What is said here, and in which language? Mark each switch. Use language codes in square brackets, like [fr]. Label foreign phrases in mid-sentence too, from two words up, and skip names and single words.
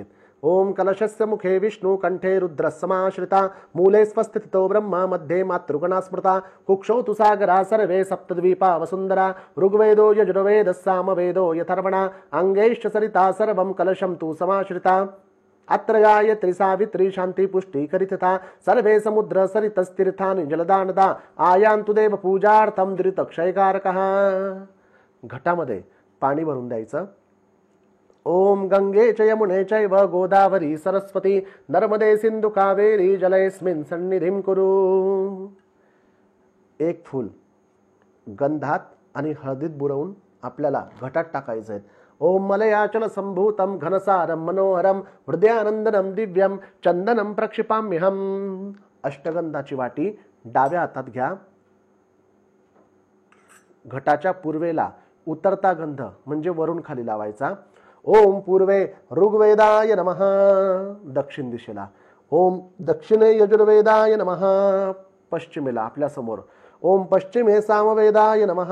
[sa] ओम कलशस्य मुखे विष्णु कंठे रुद्र समाश्रिता मूले स्वस्थितो ब्रह्मा मध्ये मातृगणा स्मृता कुक्षौ तु सागरा सर्वे सप्तद्वीपा वसुंधरा ऋग्वेदो यजुर्वेद सामवेदो यथर्वणा अंगैश्च सरिता सर्वं कलशं तु समाश्रिता अत्र गायत्री सावित्री शांति पुष्टि करितथा सर्वे समुद्र सरितस्तीर्थानि जलदानदा आयान्तु देव पूजार्थं दुरितक्षयकारकः। [mr] घटामध्ये पाणी भरून द्यायचं। [sa] ओम गंगे च यमुने चैव गोदावरी सरस्वती नर्मदे सिंधु कावेरी जलेस्मिन् सन्निधिं कुरु। [mr] एक फूल गंधात आणि हळदीत बुडवून आपल्याला घटात टाकायचं आहे। [sa] ओम मलयाचल संभूतं घनसारं मनोहरं हृदयानंदनं दिव्यं चंदनं प्रक्षिपाम्यहं। [mr] अष्टगंधाची वाटी डाव्या हातात घ्या। घटाच्या पूर्वेला उतरता गंध म्हणजे वरून खाली लावायचा। [sa] ओम पूर्वे ऋग्वेदाय नमः। [mr] दक्षिण दिशेला [sa] ओम दक्षिणे यजुर्वेदाय नमः। [mr] पश्चिमेला आपल्या समोर [sa] ओम पश्चिमे सामवेदाय नमः।